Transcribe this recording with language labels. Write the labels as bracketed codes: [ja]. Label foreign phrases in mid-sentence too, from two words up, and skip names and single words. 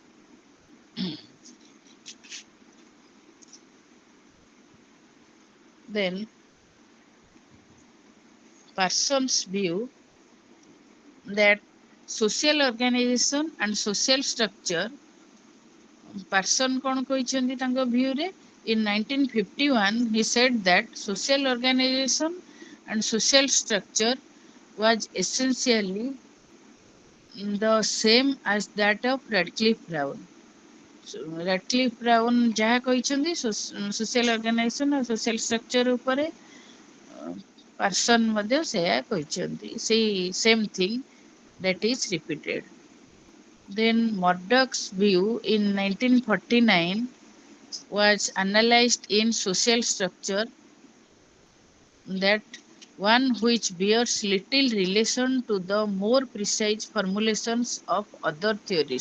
[en] Then Parsons' view that social organization and social structure person [or] କଣ କହିଛନ୍ତି ତାଙ୍କ [en] view ରେ in 1951 he said that social organization and social structure was essentially the same as that of Radcliffe Brown. Radcliffe Brown [or] ଯାହା କହିଛନ୍ତି [en] social organization ଆଉ social structure ଉପରେ person [or] ମଧ୍ୟ ସେୟା କହିଛନ୍ତି ସେଇ [en] same thing that is repeated. Then Murdoch's view in 1949 was analyzed in social structure that one which bears little relation to the more precise formulations of other theories.